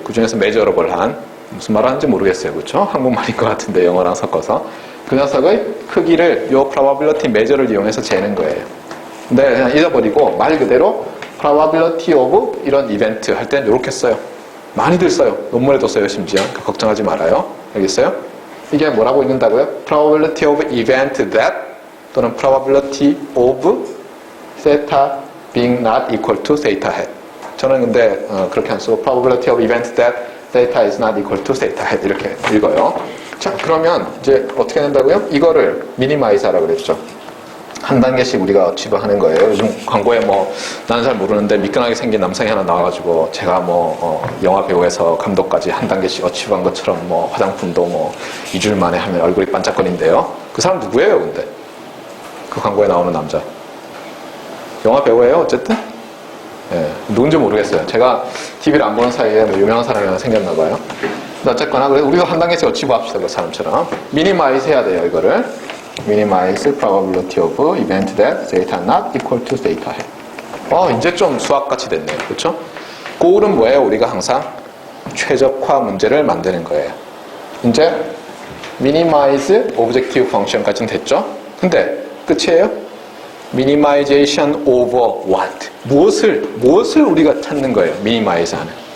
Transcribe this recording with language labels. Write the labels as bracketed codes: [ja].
[ko] 그 중에서 메저러블한 무슨 말 하는지 모르겠어요, 그렇죠? 한국말인 것 같은데 영어랑 섞어서 그 녀석의 크기를 요 probability measure를 이용해서 재는 거예요. 근데 그냥 잊어버리고 말 그대로 probability of 이런 이벤트 할 때는 이렇게 써요. 많이들 써요. 논문에도 써요, 심지어. 그러니까 걱정하지 말아요. 알겠어요? 이게 뭐라고 읽는다고요? [en] probability of event that 또는 probability of theta being not equal to theta hat. [ko] 저는 근데 그렇게 안 쓰고 [en] probability of event that theta is not equal to theta hat [ko] 이렇게 읽어요. 자, 그러면 이제 어떻게 된다고요? 이거를 미니마이즈 하라고 그랬죠. 한 단계씩 우리가 어치브하는 거예요. 요즘 광고에 뭐 나는 잘 모르는데 미끈하게 생긴 남성이 하나 나와가지고 제가 뭐 영화 배우에서 감독까지 한 단계씩 어치브한 것처럼 뭐 화장품도 뭐 2주일 만에 하면 얼굴이 반짝거린대요. 그 사람 누구예요, 근데? 그 광고에 나오는 남자. 영화 배우예요, 어쨌든? 예, 누군지 모르겠어요. 제가 TV를 안 보는 사이에 뭐 유명한 사람이 하나 생겼나 봐요. 어쨌거나 그래서 우리가 한 단계씩 어치브합시다. 그 사람처럼 미니마이즈 해야 돼요. [en] 이거를 minimize probability of event that theta not equal to theta 해. [ko] 이제 좀 수학같이 됐네요. 그렇죠? goal은 뭐예요? 우리가 항상 최적화 문제를 만드는 거예요. 이제 [en] minimize objective function [ko] 까지는 됐죠? 근데 끝이에요? [en] minimization over what? [ko] 무엇을 우리가 찾는 거예요? minimize 하는.